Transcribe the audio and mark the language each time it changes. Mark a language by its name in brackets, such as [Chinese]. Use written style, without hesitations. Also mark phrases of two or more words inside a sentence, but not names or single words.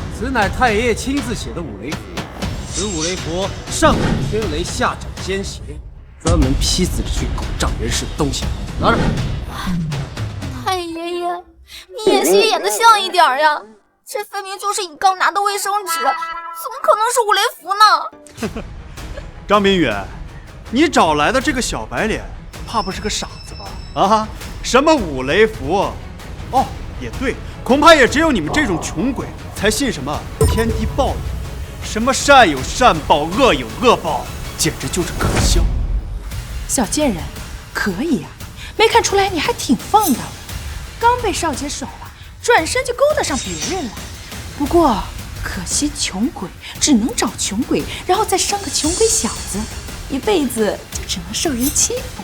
[Chinese] 乃太爺爺親自寫的五雷符，此五雷符上掌天雷，下掌奸邪，專門劈死這群狗仗人勢的東西。拿着。太爺爺，你演戲演得像一點呀！這分明就是你剛拿的衛生紙，怎麼可能是五雷符呢？张冰雨，你找来的这个小白脸，怕不是个傻子吧？啊，什么五雷符？哦，也对，恐怕也只有你们这种穷鬼才信什么天地报应，什麼善有善報，惡有惡報，簡直就是可笑。小賤人，可以啊，沒看出來你還挺放蕩的，剛被少傑甩了，轉身就勾搭上別人了。不過可惜窮鬼只能找窮鬼，然後再生個窮鬼小子，一輩子就只能受人欺負了。